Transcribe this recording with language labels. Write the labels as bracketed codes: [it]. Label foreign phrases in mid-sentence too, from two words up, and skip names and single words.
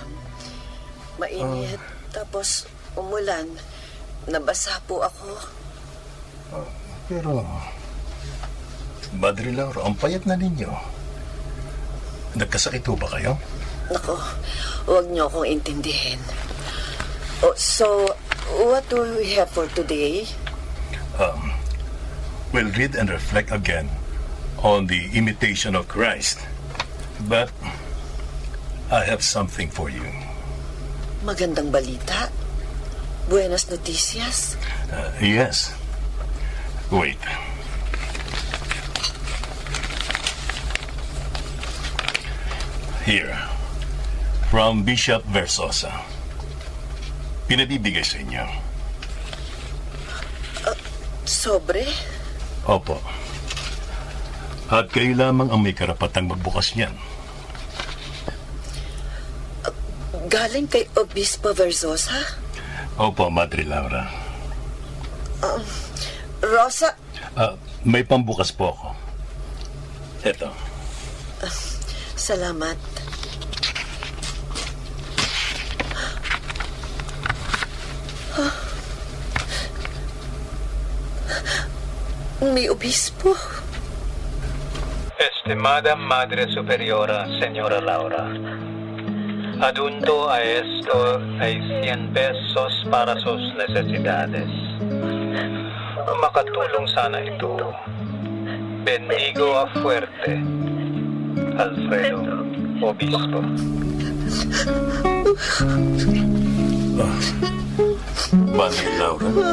[tl] Mainit, tapos umulan. Nabasa po ako. Pero, Madre Laura, ang payat na ninyo. Nagkasakit ho ba kayo? Nako, huwag niyo akong intindihin. [en] So, what do we have for today? We'll read and reflect again on the imitation of Christ. But, I have something for you. [tl] Magandang balita? [es] Buenas noticias? [en] Yes. Wait. Here, from Bishop Versosa. [tl] Pinabibigay sa inyo. Sobre? Opo. At kayo lamang ang may karapatang magbukas niyan. Galing kay Obispo Versosa? Opo, Madre Laura. Rosa? May pambukas po ako. Eto. Salamat. May obispo. [es] Estimada Madre Superiora, Señora Laura, adjunto a esto ay 100 pesos para sus necesidades. [tl] Makatulong sana ito. [es] Bendigo a fuerte. Alfredo, Obispo. [tl] Madre Laura.